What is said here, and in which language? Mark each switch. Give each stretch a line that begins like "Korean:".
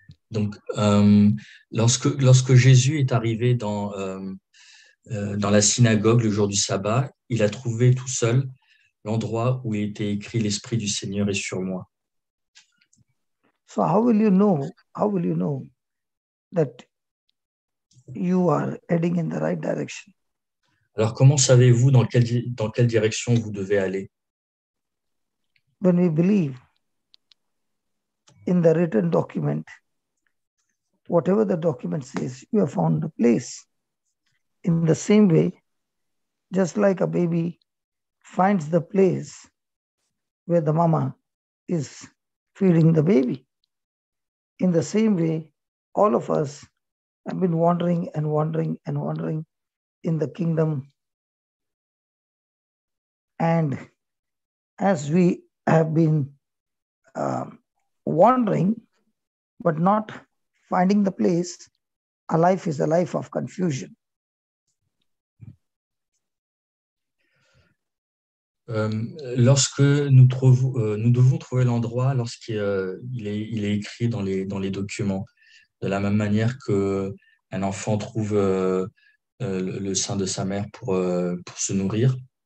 French: Donc, lorsque Jésus est arrivé dans la synagogue le jour du sabbat, il a trouvé tout seul l'endroit où il était écrit « L'Esprit du Seigneur est sur moi ».
English: So how will you know that you are heading in the right direction?
French: Alors, comment savez-vous dans quelle direction vous devez aller?
English: When we believe in the written document, whatever the document says, you have found the place. In the same way, just like a baby finds the place where the mama is feeding the baby, in the same way, all of us have been wandering and wandering and wandering in the kingdom. And as we have been wandering, but not finding the place, our life is a life of confusion.
French: Lorsque nous devons trouver l'endroit il est écrit dans les documents, de la même manière que un enfant trouve le sein de sa mère pour se nourrir.